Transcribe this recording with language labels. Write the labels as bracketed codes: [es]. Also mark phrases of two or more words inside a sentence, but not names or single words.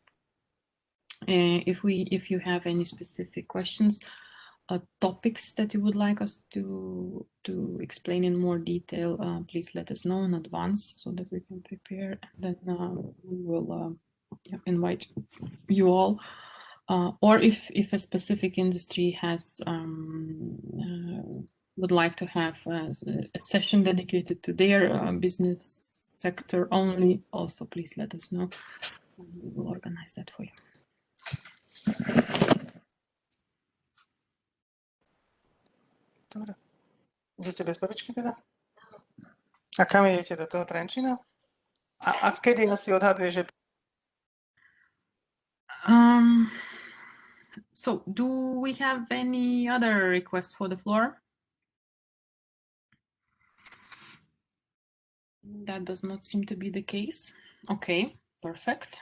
[en] If you have any specific questions, topics that you would like us to explain in more detail, please let us know in advance so that we can prepare, and then we will invite you all. Or if a specific industry has would like to have a session dedicated to their business sector only, also please let us know. We will organize that for you. [sk] Dobre. Idete bez babičky teda? A kam idete, do toho Trenčína? A kedy asi odhaduje, že... [en] So do we have any other requests for the floor? That does not seem to be the case. Okay, perfect.